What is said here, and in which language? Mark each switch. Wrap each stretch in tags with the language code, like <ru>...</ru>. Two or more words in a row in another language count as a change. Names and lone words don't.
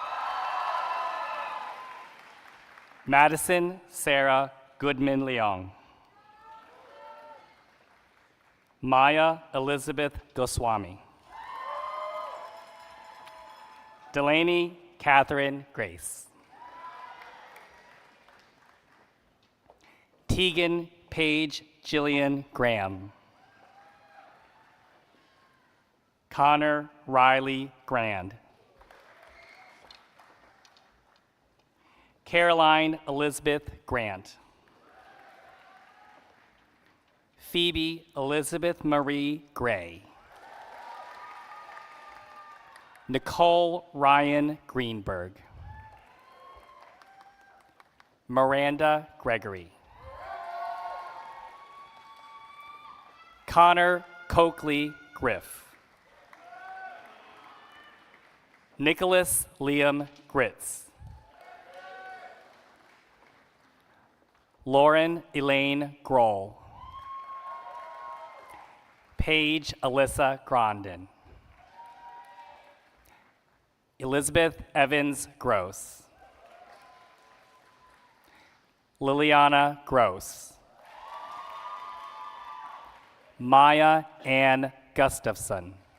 <en>Madison Sarah Goodman Leong. Maya Elizabeth Goswami. Delaney Catherine Grace. Tegan Paige Jillian Graham. Connor Riley Grand. Caroline Elizabeth Grant. Phoebe Elizabeth Marie Gray. Nicole Ryan Greenberg. Miranda Gregory. Connor Coakley Griff. Nicholas Liam Gritz. Lauren Elaine Grohl. Paige Alyssa Grondin. Elizabeth Evans Gross. Liliana Gross. Maya Ann Gustafson.</en>